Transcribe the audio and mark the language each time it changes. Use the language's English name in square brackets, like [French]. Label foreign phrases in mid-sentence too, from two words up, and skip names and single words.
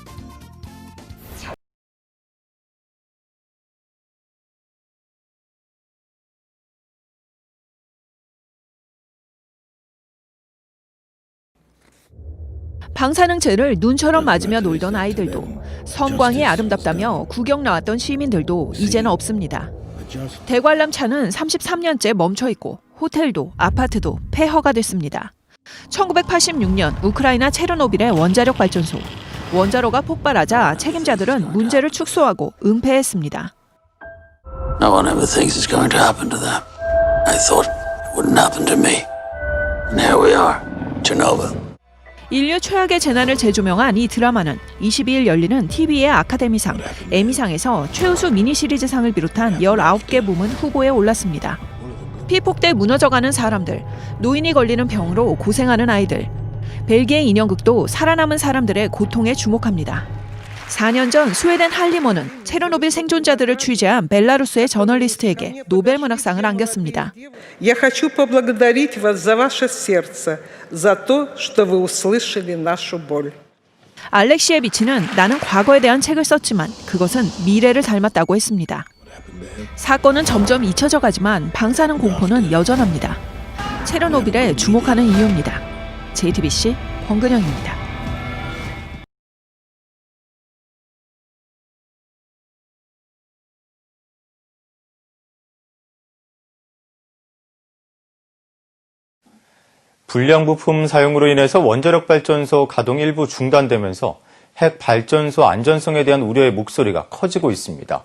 [Korean] 방사능체를 눈처럼 맞으며 놀던 아이들도, 섬광이 아름답다며 구경 나왔던 시민들도 이제는 없습니다. 대관람차는 33년째 멈춰 있고 호텔도 아파트도 폐허가 됐습니다. 1986년 우크라이나 체르노빌의 원자력 발전소. 원자로가 폭발하자 책임자들은 문제를 축소하고 은폐했습니다. [English] No one ever thinks it's going to happen to them. I thought it wouldn't happen to me. And here we are, Chernobyl. [Korean] 인류 최악의 재난을 재조명한 이 드라마는 22일 열리는 TV의 아카데미상, 에미상에서 최우수 미니시리즈상을 비롯한 19개 부문 후보에 올랐습니다. 피폭돼 무너져가는 사람들, 노인이 걸리는 병으로 고생하는 아이들, 벨기에 인형극도 살아남은 사람들의 고통에 주목합니다. 4년 전 스웨덴 할리머는 체르노빌 생존자들을 취재한 벨라루스의 저널리스트에게 노벨 문학상을 안겼습니다. [Russian] Я хочу поблагодарить вас за ваше сердце, за то, что вы услышали нашу боль. [Korean] 알렉시에 비치는 나는 과거에 대한 책을 썼지만 그것은 미래를 닮았다고 했습니다. 사건은 점점 잊혀져 가지만 방사능 공포는 여전합니다. 체르노빌에 주목하는 이유입니다. JTBC 권근영입니다. 불량 부품 사용으로 인해서 원자력 발전소 가동 일부 중단되면서 핵 발전소 안전성에 대한 우려의 목소리가 커지고 있습니다.